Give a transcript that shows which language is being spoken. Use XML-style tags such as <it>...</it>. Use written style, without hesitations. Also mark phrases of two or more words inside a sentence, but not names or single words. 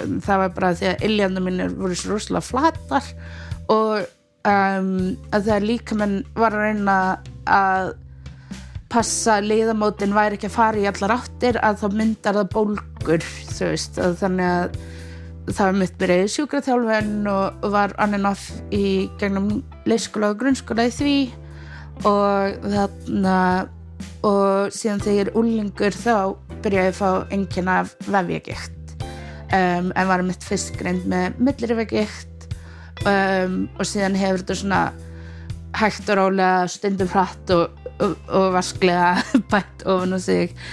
<is>Það var bara því að iljarnar mínir voru svo rosalega flatar og að þegar líkaminn var að reyna að passa liðamótin væri ekki að fara í allar áttir, að þá myndar það bólgur, þú veist, og þannig að það var mitt byrjaði sjúkraþjálfun og var</is> <en>on and off</en> <is>í gegnum leikskóla og grunnskóla í því og síðan þegar ég er unglingur þá byrjaði ég að fá einkenni af vefjagigt, en var mitt fyrst greind með millirifjagigt, og síðan hefur þetta svona hægt og rólega, stundum hratt og vasklega bætt ofan á sig.</is>